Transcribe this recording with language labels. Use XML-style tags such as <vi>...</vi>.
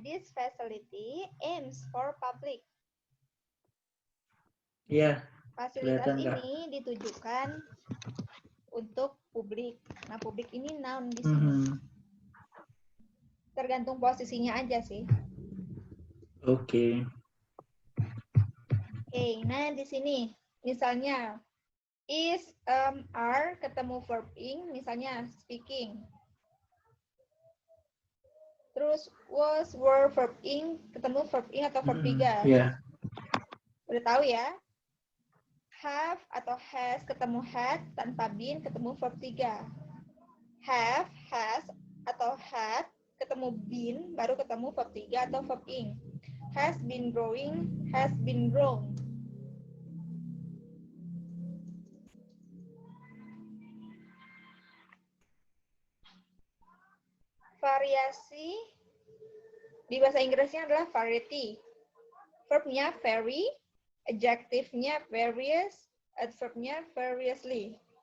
<en>This facility aims for public.</en> <id>Iya. Fasilitas Kelihatan, Kak. ini ditujukan untuk publik. Nah, publik ini noun di sini. Mhm. Tergantung posisinya aja sih. Oke. Oke, nah di sini misalnya is, are ketemu verb ing, misalnya speaking. Terus was, were, verb ing, ketemu verb ing atau verb 3. Iya. Udah tahu ya? Have atau has ketemu had tanpa been ketemu verb 3. Have, has atau had ketemu been baru ketemu verb 3 atau verb ing.</id> <en>Has been growing, has been grown.</en> <id>Variasi di bahasa Inggrisnya adalah variety. Verbnya vary, adjective-nya various, adverb-nya variously.</id>